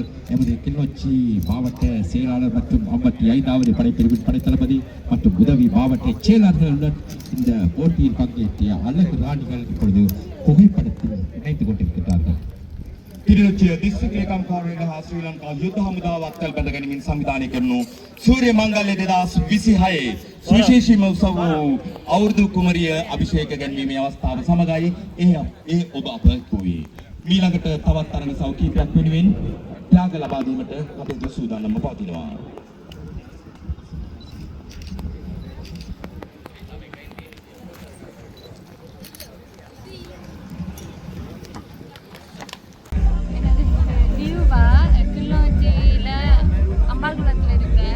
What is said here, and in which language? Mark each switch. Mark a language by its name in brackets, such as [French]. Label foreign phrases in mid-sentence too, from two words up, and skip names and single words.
[Tamil] எமது கிளிநொச்சி மாவட்ட செயலாளர் மற்றும் 55வது படைப்பிரிவின் படைத்தளபதி மற்றும் உதவி மாவட்ட செயலாளர்களுடன் இந்த போட்டியில் பங்கேற்ற அழகு ராணிகள் இப்பொழுது புகைப்படத்தில் இணைந்து கொண்டிருக்கிறார்கள். [Sinhala] කිරිනොච්චිය දිස්ත්‍රික් ලේකම් කාර්යාලය හා ශ්‍රී ලංකා යුද හමුදාව අත්කල් බැඳ ගැනීමෙන් සංවිධානය කරනු සූර්ය මංගල්‍ය 2026 සුවිශේෂීම උත්සව වූ අවුරුදු කුමරිය අභිෂේක ගැනීමේ අවස්ථාව සමගයි ඒ ඔබ අප වූයේ. මීළඟට තවත් තරඟ සව් කීපයක් වෙනුවෙන් ත්‍යාග ලබා දීමට අපේ සූදානම්ව පවතිනවා. [Tamil] எனது தீபா கிளிநொச்சியில் அம்பாள்குளத்தில் இருக்கிறேன்.